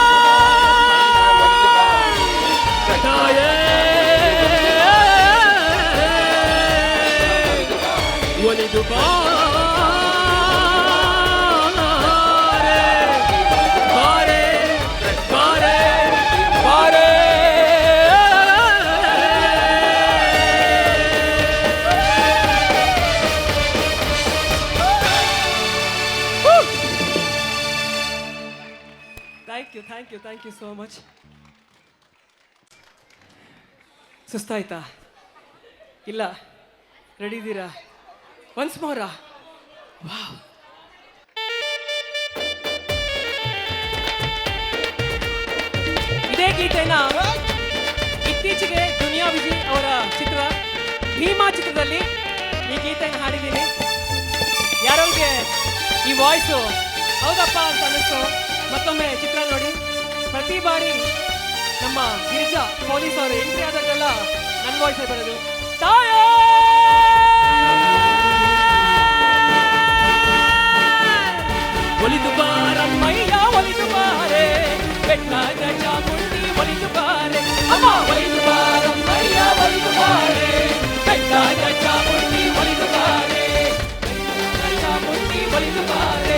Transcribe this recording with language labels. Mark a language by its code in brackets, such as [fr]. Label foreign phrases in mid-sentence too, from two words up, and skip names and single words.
[kn] ಒಲಿದು ಬಾರೆ ಬಾರೆ ಬಾರೆ [en] Thank you so much. [kn] ಸುಸ್ತಾಯ್ತಾ? ಇಲ್ಲ, ರೆಡಿ ಇದ್ದೀರಾ? [en] once more? [kn] ವಾವ್. ಇದೇ ಗೀತೆನ ಇತ್ತೀಚೆಗೆ ದುನಿಯಾ ವಿಜಯ್ ಅವರ ಚಿತ್ರ ಭೀಮಾ ಚಿತ್ರದಲ್ಲಿ ಈ ಗೀತೆಯನ್ನು ಹಾಡಿದ್ದೀನಿ. ಯಾರಿಗೆ ಈ ವಾಯ್ಸು ಹೌದಪ್ಪ ಅಂತ ಅನ್ನಿಸ್ತು ಮತ್ತೊಮ್ಮೆ ಚಿತ್ರ ನೋಡಿ. ಪ್ರತಿ ಬಾರಿ ನಮ್ಮ ಗಿರಿಜಾ ಪೊಲೀಸ್ ಅವರು ಎಂಟ್ರಿ ಆದಾಗೆಲ್ಲ ನನ್ನ ವಾಯ್ಸೇ ಬರೋದು. ತಾಯ ಒಲಿದು ಬಾರಮ್ಮಯ್ಯ ಒಲಿದು ಬಾರೆ, ಬೆಟ್ಟಾದ ಚಾಮುಂಡಿ ಒಲಿದು ಬಾರೆ, ಅಮ್ಮ ಒಲಿದು ಬಾರಮ್ಮಯ್ಯ ಒಲಿದು ಬಾರೆ, ಬೆಟ್ಟಾದ ಚಾಮುಂಡಿ ಒಲಿದು ಬಾರೆ, ಚಾಮುಂಡಿ ಒಲಿದು ಬಾರೆ.